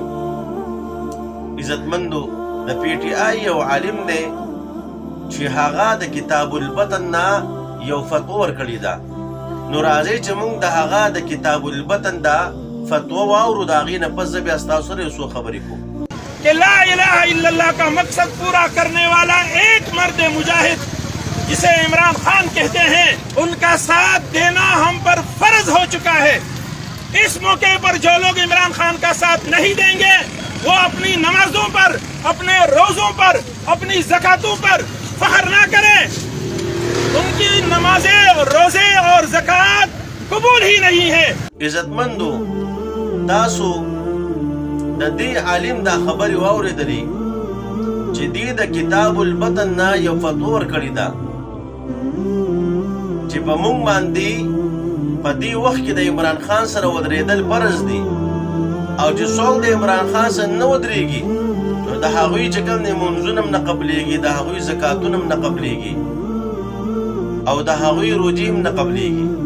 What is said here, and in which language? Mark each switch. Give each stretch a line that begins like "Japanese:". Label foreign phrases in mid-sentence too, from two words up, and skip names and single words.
Pashto: عزتمندو د پی ټی آی یو عالم دی چې هغه د کتاب البطن نه یو فتوا ورکړې ده. نو راځئ چې موږ د هغه د کتاب البطن دا فتوا واورو، د هغې نه پس زه بیا ستاسو سره یو څو خبرې کوم.
Urdu: کہ
Arabic: لا الہ الا اللہ
Urdu: کا مقصد پورا کرنے والا ایک مرد مجاہد جسے عمران خان کہتے ہیں، ان کا ساتھ دینا ہم پر فرض ہو چکا ہے. اس موقع پر جو لوگ عمران خان کا ساتھ نہیں دیں گے وہ اپنی نمازوں پر، اپنے روزوں پر، اپنی زکاتوں پر فخر نہ کریں. ان کی نمازیں، روزے اور زکات قبول ہی نہیں ہے.
Pashto: عزتمندو تاسو د دې عالم دا خبرې واورېدلې چې دې د کتاب البطن نه یو فتوا ورکړې ده چې په موږ باندې په دې وخت کې د عمران خان سره ودرېدل فرض دي، او چې څوک د عمران خان سره نه ودرېږي نو د هغوی چې کوم دی منځونه هم نه قبلېږي، د هغوی زکاتونه هم نه قبلېږي، او د هغوی روجې هم نه قبلېږي.